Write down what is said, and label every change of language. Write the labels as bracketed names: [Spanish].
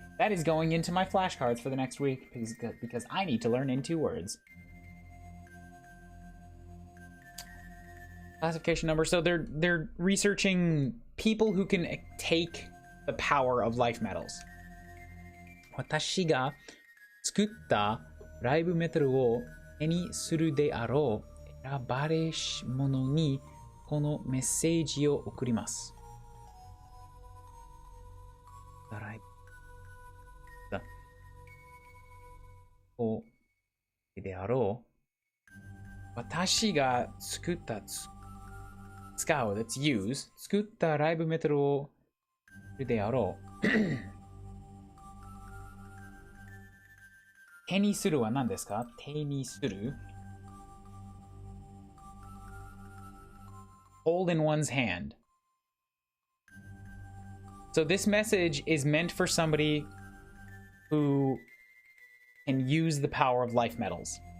[English] That is going into my flashcards for the next week because I need to learn N2 words. Classification number. So they're researching people who can take the power of life metals. [Japanese] 私が作ったライブメタルを手にするであろう選ばれし者にこのメッセージを送ります。であろう私が作った使う [English] that's use [Japanese] 作ったライブメタルをするであろう手にするは何ですか？手にする [English] hold in one's hand. So this message is meant for somebody who can use the power of life metals.